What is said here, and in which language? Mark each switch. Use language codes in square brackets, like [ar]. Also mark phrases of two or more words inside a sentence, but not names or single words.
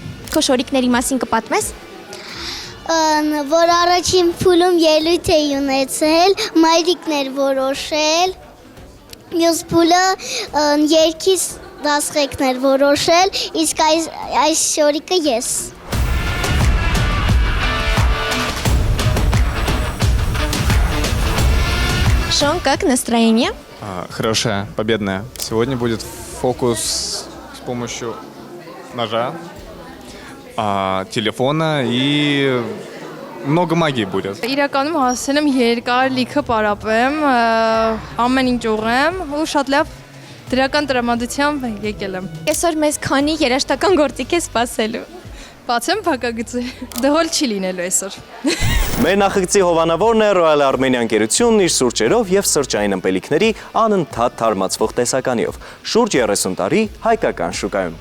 [hy] Քո շորիկների մասին կպատմես։ Որ առաջին փուլում ելույթ էի ունեցել, մայրիկն էր որոշել։ Մյուս փուլը երգից դասղեկն էր որոշել, իսկ այս շորիկը ես։ [ru] Шон, как настроение? Хорошее, победное. Сегодня будет фокус с помощью ножа, телефона и много магии будет. [hy] Իրականում հասել եմ երկար լիքը պարապեմ, ամեն ինչ ուղեմ ու շատ լավ դրական տրամադրությամբ եկել եմ։ Այսօր մեզ քանի երաժշտական գործիք է սպասելու։ Բացեմ փակագծի, դհոլ չի լինելու այսօր։ Մեր նախագծի հովանավորն է Royal Armenia ընկերությունն իր սուրճերով եւ սրճային ըմպելիքների անընդհատ թարմացվող տեսականիով։ Շուրջ 30 տարի հայկական շուկայում։